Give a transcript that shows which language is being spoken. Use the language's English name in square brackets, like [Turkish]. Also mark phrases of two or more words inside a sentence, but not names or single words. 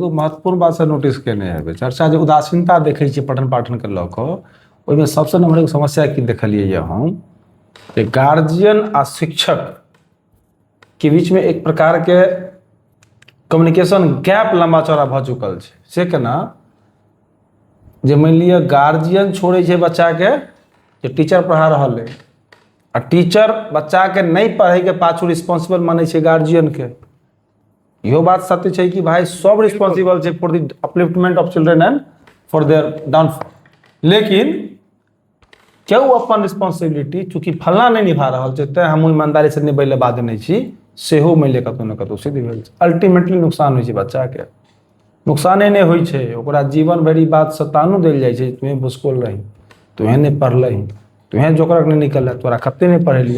[Maithili] एगो महत्वपूर्ण बात से नोटिस केने हेबै, चर्चा जे उदासीनता देखै छियै पठन पाठन के लऽ कऽ, ओहिमे सबसँ नम्बर एक समस्या की देखलियै हम, कि गार्जियन आ शिक्षक के बीच में एक प्रकार के [English] communication gap [Maithili] लंबा चौड़ा भऽ चुकल छै। से केना, जे मानि लिअ गार्जियन छोड़ै छै बच्चा के, जे टीचर पढ़ा रहल है, आ आ टीचर बच्चा के नहीं पढ़े के पाछू रिस्पॉन्सिबल माने छै गार्जियन के। इहो बात सत्य छै कि भाई सब रिस्पॉन्सिबल छै [English] for the upliftment of children and for their downfall, [Maithili] लेकिन केओ अपन रिस्पॉन्सिबिलिटी चूंकि फलना नहीं निभा रहल छै तें हम ईमानदारी से निभै ले बाध्य नहीं छी, सेहो मानि ले कतौ न कतौ सिद्ध भेल छै। अल्टीमेटली नुकसान होइ छै बच्चा के, नुकसाने नहीं होइ छै, ओकरा जीवन भरि बात सतानु देल जाइ छै, तुम्हें भूसकोल रही, तुम्हें नहीं पढ़लही, तुम्हें जोकरक नहीं निकल तोरा कते नहीं पढ़ेलिया।